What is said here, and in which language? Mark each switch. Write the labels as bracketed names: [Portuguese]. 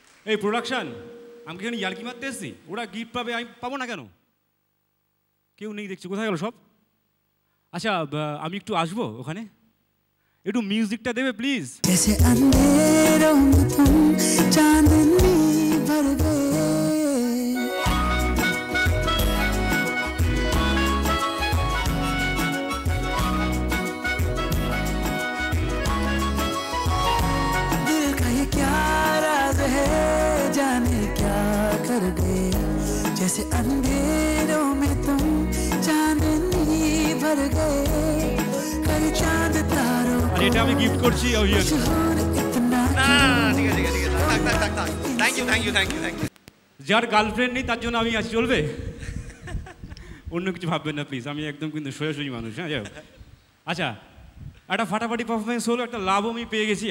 [Bangla] এই প্রোডাকশন, আমি কি এখানে ইয়ার্কি মারতে এসেছি? ওরা গিফট পাবে, আমি পাবো না কেন? কেউ নেই দেখছি, কোথায় গেল সব? আচ্ছা আমি একটু আসবো ওখানে, একটু মিউজিকটা দেবে প্লিজ। [Hindi] जैसे अंधेरों में तुम चांदनी भर गए, दिल का ये क्या राज है, जाने क्या कर गए, जैसे अंधेरों में तुम चांदनी भर गए, कर चांद तारों [Bangla] আর এটা আমি গিফট করছি অভিয়ান। [Hindi] इतना [Bangla] না, ঠিক আছে, ঠিক আছে, ঠিক আছে, থাক থাক থাক থাক। Thank you, thank you, thank you, thank you. যার গার্লফ্রেন্ড নেই তার জন্য আমি আছি, চলবে? অন্য কিছু ভাববেন না প্লিজ, আমি একদম কিন্তু সোজাসুজি মানুষ। হ্যাঁ যাই হোক। আচ্ছা, একটা ফাটাফাটি পারফরমেন্স হলো, একটা লাভও আমি পেয়ে গেছি।